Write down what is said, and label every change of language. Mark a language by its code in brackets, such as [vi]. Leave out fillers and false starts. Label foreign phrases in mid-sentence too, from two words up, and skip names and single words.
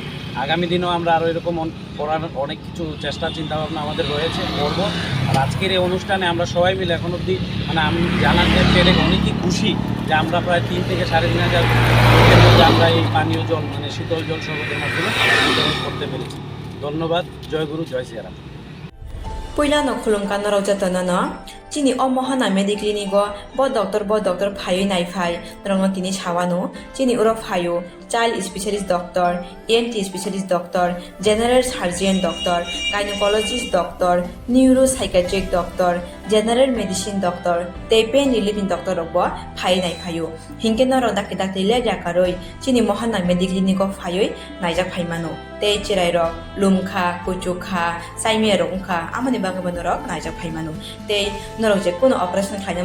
[bn] আগামী দিনেও আমরা আরও এরকম করার অনেক কিছু চেষ্টা চিন্তাভাবনা আমাদের রয়েছে করব। আর আজকের এই অনুষ্ঠানে আমরা সবাই মিলে এখন অবধি আমি জানাতে পেরে অনেকই খুশি যে আমরা প্রায় 3 থেকে 3,500 লোকের মধ্যে আমরা এই পানীয় জল শীতল জল শরবতের মাধ্যমে বিতরণ করতে পেরেছি। ধন্যবাদ। জয় গুরু, জয় সিয়ারাম। [trp] Puyla no khulumkan no raujatana no chini o mohana mediclinigo bo doctor phayo nai phai rongno tini chawano chini uro phayo [en] child specialist doctor, ENT specialist doctor, general surgeon doctor, gynecologist doctor, neuropsychiatric doctor, general medicine doctor, [trp] tei [en] pain relieving doctor [trp] rokbo phai nai phayo hingke no ro dakte le jakaroi chini mohana mediclinigo phayo naijak phaimano tei chirai rok lumkha kuchukha saimia rokha amani bagabano rok naijak phaimano tei norok je kono operation khaina